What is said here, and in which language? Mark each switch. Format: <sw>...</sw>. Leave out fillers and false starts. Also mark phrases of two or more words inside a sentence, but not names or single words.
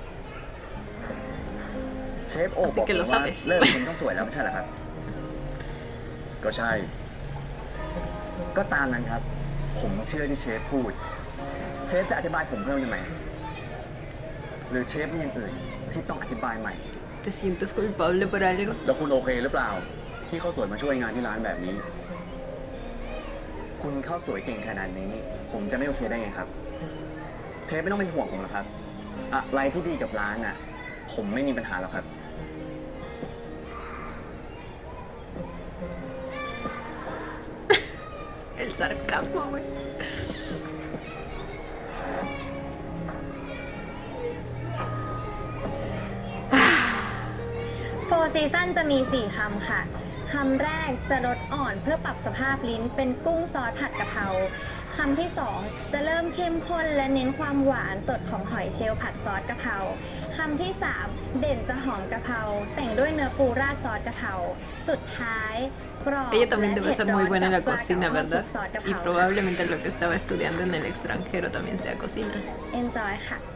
<th>เชฟโอบอกผมว่าเลิกคุณต้องสวยแล้วไม่ใช่เหรอครับ ก็ใช่ ก็ตามนั้นครับ ผมเชื่อที่เชฟพูด เชฟจะอธิบายผมเพิ่มยังไงหรือเชฟมีอย่างอื่นที่ต้องอธิบายใหม่</th> <es>¿Te sientes culpable por algo?</es> <th>แล้วคุณโอเคหรือเปล่า ที่ข้าวสวยมาช่วยงานที่ร้านแบบนี้ คุณเข้าสวยเก่งขนาดนี้ ผมจะไม่โอเคได้ไงครับ เชฟไม่ต้องเป็นห่วงผมหรอกครับ อะไรที่ดีกับร้านน่ะ ผมไม่มีปัญหาหรอกครับ</th> <es>El sarcasmo, güey.</es> <th>โฟร์ซีซั่นจะมี 4 คำค่ะ คำแรกจะรสอ่อนเพื่อปรับสภาพลิ้นเป็นกุ้งซอสผัดกะเพรา คำที่ 2 จะเริ่มเข้มข้นและเน้นความหวานสดของหอยเชลล์ผัดซอสกะเพรา คำที่ 3 เด่นจะหอมกะเพราแต่งด้วยเนื้อปูราดซอสกะเพรา สุดท้ายกรอบ</th> <es>Ella también debe ser muy buena en la</es> <th>และเผ็ด</th> <es>cocina,</es> <th>ร้อนกับ</th> <es>¿verdad?</es> <th>ซอสกะเพ</th> <es>Y</es> <th>รา</th> <es>probablemente lo que estaba estudiando en el extranjero también sea cocina.</es> <th>Enjoy ค่ะ</th>